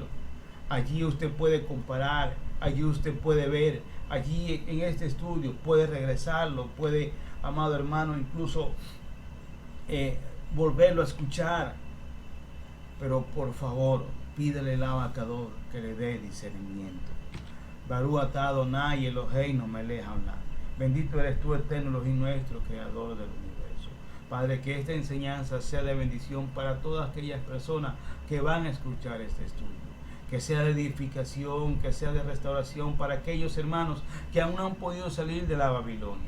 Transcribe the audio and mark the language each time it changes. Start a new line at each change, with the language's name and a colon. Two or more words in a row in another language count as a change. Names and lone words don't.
Spanish: Allí usted puede comparar, allí usted puede ver, allí en este estudio puede regresarlo, puede, amado hermano, incluso volverlo a escuchar. Pero por favor, pídele al Abacador que le dé discernimiento.
Hebrew: ברוך אתה אדוני אלהינו מלך העולם.
Spanish: Bendito eres tú, Eterno Elohim nuestro, creador del universo. Padre, que esta enseñanza sea de bendición para todas aquellas personas que van a escuchar este estudio. Que sea de edificación, que sea de restauración para aquellos hermanos que aún no han podido salir de la Babilonia.